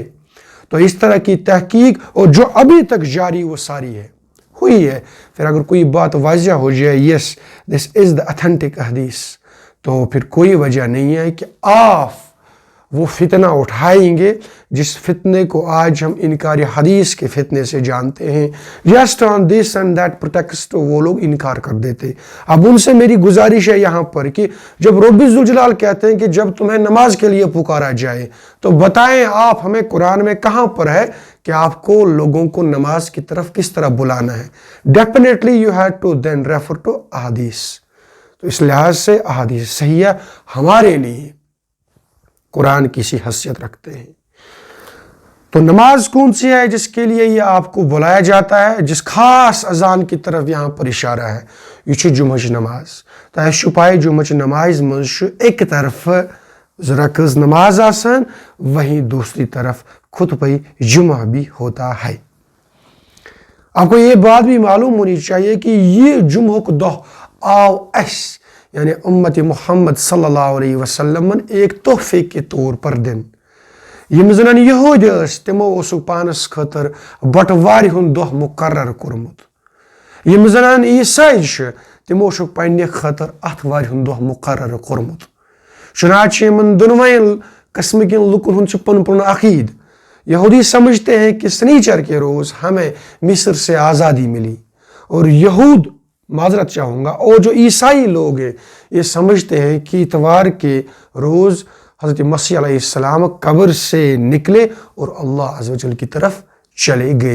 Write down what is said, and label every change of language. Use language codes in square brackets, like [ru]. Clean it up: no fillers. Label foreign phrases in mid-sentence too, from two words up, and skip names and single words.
[ur] تو اس طرح کی تحقیق اور جو ابھی تک جاری و ساری ہے، ہوئی ہے، پھر اگر کوئی بات واضح ہو جائے [en] yes this is the authentic [ur] حدیث، تو پھر کوئی وجہ نہیں ہے کہ آپ وہ فتنہ اٹھائیں گے جس فتنے کو آج ہم انکار حدیث کے فتنے سے جانتے ہیں۔ [en] just on this and that pretext [ur] وہ لوگ انکار کر دیتے۔ اب ان سے میری گزارش ہے یہاں پر کہ جب رب ذوالجلال کہتے ہیں کہ جب تمہیں نماز کے لیے پکارا جائے تو بتائیں آپ ہمیں قرآن میں کہاں پر ہے کہ آپ کو لوگوں کو نماز کی طرف کس طرح بلانا ہے؟ [en] definitely you have to then refer to احادیث۔ [ur] تو اس لحاظ سے احادیث صحیحہ ہمارے لیے قرآن کی سی حیثیت رکھتے ہیں۔ تو نماز کون سی ہے جس کے لیے یہ آپ کو بلایا جاتا ہے، جس خاص اذان کی طرف یہاں پر اشارہ ہے؟ [ks] یہ چھُ جمعہچ نماز۔ تو اَسہِ چھُ پاے جمعہچ نماز منٛز چھُ [ur] ایک طرف رکعت نماز آسان، وہیں دوسری طرف خطبہ جمعہ بھی ہوتا ہے۔ آپ کو یہ بات بھی معلوم ہونی چاہیے کہ یہ [ks] جمعہ دۄہ آو اَسہِ [ur] یعنی امت محمد [ar] صلی اللہ علیہ وسلم [ur] ایک تحفے کے طور پر دن۔ [ks] یم زن یہود ٲسۍ تمو اوسُکھ پانس خٲطر بٹوارِ ہُنٛد دۄہ مقرر کوٚرمُت۔ یم زن عیسائی چھِ تمو چھُکھ پننہِ خٲطرٕ اتھوارِ ہُنٛد دۄہ مقرر کوٚرمُت۔ چنانچہ یمن دۄنوَے قسم کٮ۪ن لُکن ہُنٛد چھُ پنُن پنُن عقیٖد۔ [ur] یہودی سمجھتے ہیں کہ سنیچر کے روز ہمیں مصر سے آزادی ملی، اور یہود معذرت چاہوں گا، اور جو عیسائی لوگ ہیں یہ سمجھتے ہیں کہ اتوار کے روز حضرت مسیح [ar] علیہ السلام [ur] قبر سے نکلے اور اللہ [ar] عز و جل [ur] کی طرف چلے گئے۔